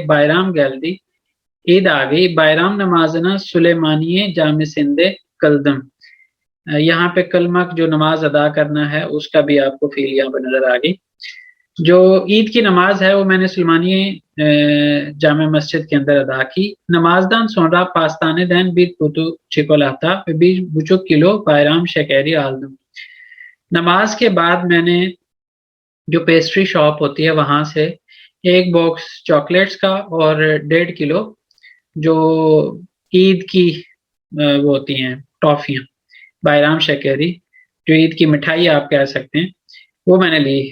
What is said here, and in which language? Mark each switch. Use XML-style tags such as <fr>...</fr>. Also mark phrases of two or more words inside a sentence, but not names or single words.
<tr>Bayram geldi,</tr> <ur>عید آ گئی۔</ur> <tr>Bayram namazına Süleymaniye Camii'nde kıldım,</tr> <ur>یہاں پہ کلمک جو نماز ادا کرنا ہے اس کا بھی آپ کو فیل یہاں پہ نظر آ گئی۔ جو عید کی نماز ہے وہ میں نے سلمانی جامع مسجد کے اندر ادا کی.</ur> <tr>Namazdan sonra pastaneden bir kutu çikolata ve bir buçuk kilo bayram şekeri aldım.</tr> <ur>نماز کے بعد میں نے جو</ur> <en>pastry shop</en> <ur>ہوتی ہے وہاں سے ایک باکس چاکلیٹس کا اور 1.5 کلو جو عید کی وہ ہوتی ہیں ٹافیاں</ur> <tr>bayram şekeri</tr> <ur>جو عید کی مٹھائی آپ کہہ سکتے ہیں وہ میں نے لی.</ur>